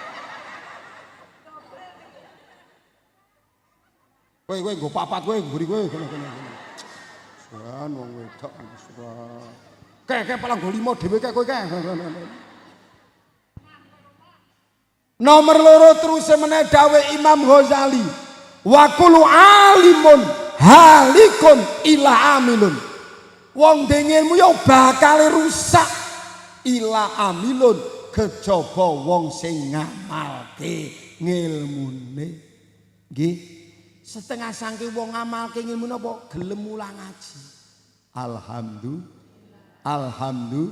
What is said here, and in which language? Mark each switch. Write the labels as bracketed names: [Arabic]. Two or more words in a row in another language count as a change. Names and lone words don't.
[Javanese] Kowe nggo papat kowe mburi kowe kene. Suran wong wedok suran. Kek paling nggo 5 dhewe kek kowe kek. Nomor loro terus meneh dawuh Imam Ghazali. [Arabic] وكل عالم هالك إلا عامل. [Javanese] Wong dengilmu yo bakal rusak [Arabic] إلا عامل [Javanese] kejaba wong sing ngamalke ngilmune. Nggih. Setengah sangke wong ngamalke ngilmune apa gelem mulang ngaji. Alhamdulillah.